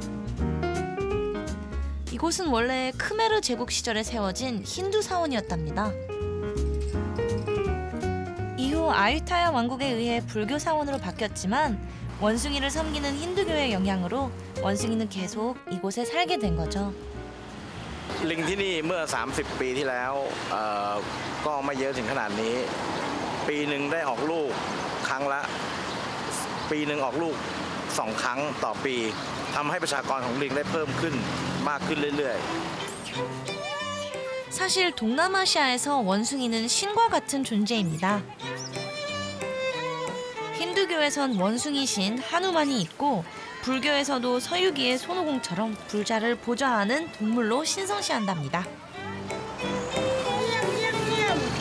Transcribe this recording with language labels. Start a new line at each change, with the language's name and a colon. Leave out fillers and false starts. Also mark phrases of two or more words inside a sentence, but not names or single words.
Korean: 이곳은 원래 크메르 제국 시절에 세워진 힌두 사원이었답니다. 이후 아유타야 왕국에 의해 불교 사원으로 바뀌었지만 원숭이를 섬기는 힌두교의 영향으로 원숭이는 계속 이곳에 살게 된 거죠.
Thai: ลิงที่นี่เมื่อ 30 ปีที่แล้วก็ไม่เยอะถึงขนาดนี้ปีหนึ่งได้ออกลูกครั้งละปีหนึ่งออกลูก2 ครั้งต่อปีทำให้ประชากรของลิงได้เพิ่มขึ้นมากขึ้นเรื่อยๆ
Korean: 사실 동남아시아에서 원숭이는 신과 같은 존재입니다. 힌두교에선 원숭이 신 하누만이 있고 불교에서도 서유기의 손오공처럼 불자를 보좌하는 동물로 신성시한답니다.